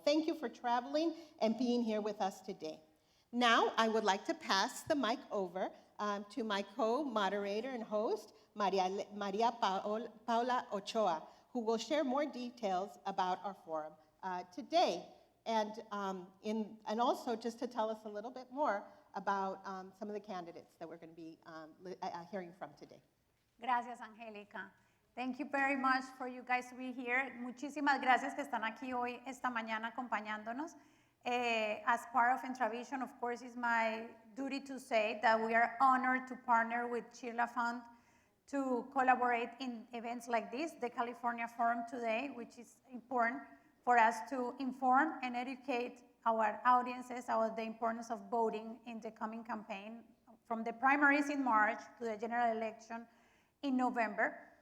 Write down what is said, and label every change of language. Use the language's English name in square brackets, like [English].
[English] Thank you for traveling and being here with us today. Now, I would like to pass the mic over to my co-moderator and host, Maria Paula Ochoa, who will share more details about our forum today. And also just to tell us a little bit more about some of the candidates that we're going to be hearing from today. [Spanish] Gracias, Angélica. [English] Thank you very much for you guys to be here. [Spanish] Muchísimas gracias que están aquí hoy, esta mañana, acompañándonos. [English] As part of Entravision, of course, it's my duty to say that we are honored to partner with Chirla Fund to collaborate in events like this, the California Forum today, which is important for us to inform and educate our audiences about the importance of voting in the coming campaign, from the primaries in March to the general election in November.